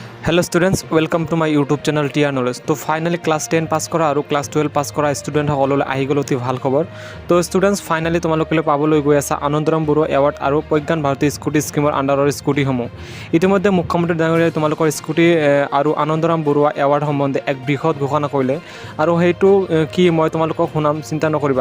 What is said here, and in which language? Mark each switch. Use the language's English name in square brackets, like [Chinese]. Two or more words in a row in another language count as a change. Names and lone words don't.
[English] hello students welcome to my YouTube channel TR Knowledge. [Hindi] तो फाइनली क्लास 10 पास करा और क्लास 12 पास करा स्टूडेंट सकलলৈ [Assamese] আহি গ'ল অতি ভাল খবৰ। তো [English] students finally [Assamese] তোমালোকলৈ পাবলৈ গৈ আছে আনন্দৰাম বৰুৱা এৱাৰ্ড আৰু প্ৰজ্ঞান ভাৰতী স্কুটি স্কিমৰ আণ্ডাৰৰ স্কুটিসমূহ। ইতিমধ্যে মুখ্যমন্ত্ৰী ডাঙৰীয়াই তোমালোকৰ স্কুটি আৰু আনন্দৰাম বৰুৱা এৱাৰ্ড সম্বন্ধে এক বৃহৎ ঘোষণা কৰিলে আৰু সেইটো কি মই তোমালোকক শুনাম, চিন্তা নকৰিবা।